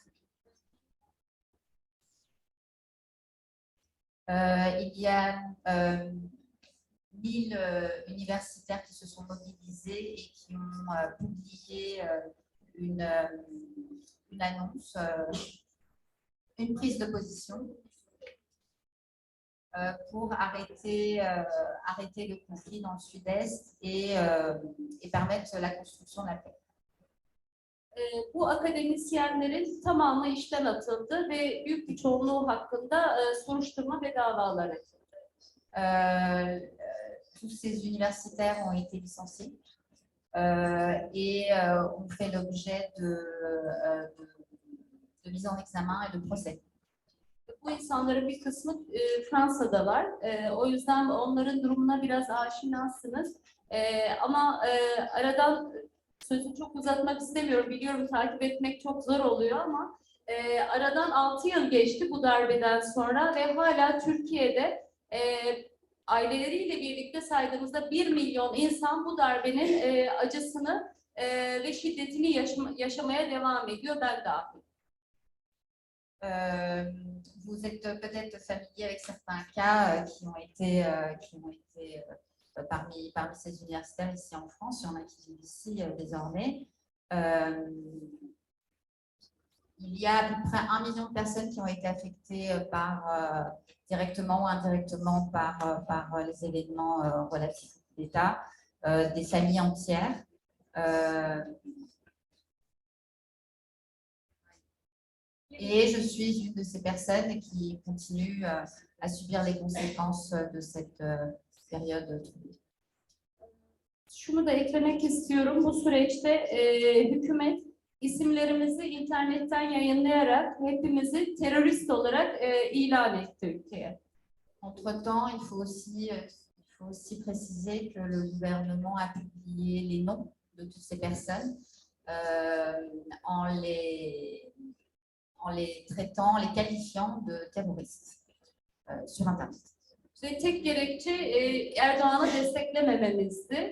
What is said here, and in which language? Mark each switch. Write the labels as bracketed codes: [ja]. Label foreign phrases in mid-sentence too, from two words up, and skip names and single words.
[fr] Il y a 1000 universitaires qui se sont mobilisés et qui ont publié une annonce, une prise de position pour arrêter le conflit dans le sud-est et permettre la construction de la paix. [tr] Bu akademisyenlerin tamamı işten atıldı ve büyük bir çoğunluğu hakkında soruşturma ve davalar açıldı. [fr] Tous ces universitaires ont été licenciés et ont fait l'objet de mise en examen et de procès. [tr] Bu insanların bir kısmı Fransa'dalar. O yüzden onların durumuna biraz aşinasınız. Ama aradan sözü çok uzatmak istemiyorum. Biliyorum takip etmek çok zor oluyor ama aradan 6 yıl geçti bu darbeden sonra ve hala Türkiye'de aileleriyle birlikte saydığımızda 1 milyon insan bu darbenin acısını ve şiddetini yaşamaya devam ediyor, ben dahil. [fr] Vous êtes peut-être familier avec certains cas qui ont été parmi ces universitaires ici en France. Il y en a qui vivent ici désormais. Il y a à peu près 1 million de personnes qui ont été affectées directement ou indirectement par les événements relatifs au coup d'État, des familles entières. Et je suis une de ces personnes qui continue à subir les conséquences de cette période troublée. [tr] Şunu da eklemek istiyorum. Bu süreçte hükümet isimlerimizi internetten yayınlayarak hepimizi terörist olarak ilan etti ülkeye. [fr] Entre-temps, il faut aussi préciser que le gouvernement a publié les noms de toutes ces personnes en les traitant, les qualifiant de terroristes sur Internet. [tr] Ve tek gerekçe Erdoğan'ı desteklemememizdi.